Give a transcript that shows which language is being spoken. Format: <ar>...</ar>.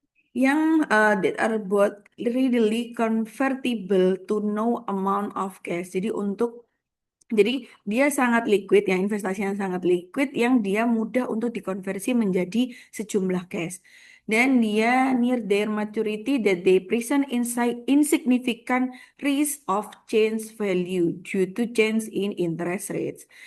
<ms>Yang</ms> <en>that are both readily convertible to no amount of cash.</en> <ms>Jadi dia sangat liquid ya, investasinya sangat liquid yang dia mudah untuk dikonversi menjadi sejumlah cash. Dan dia</ms> <en>near their maturity that they present insignificant risk of change value due to change in interest rates.</en>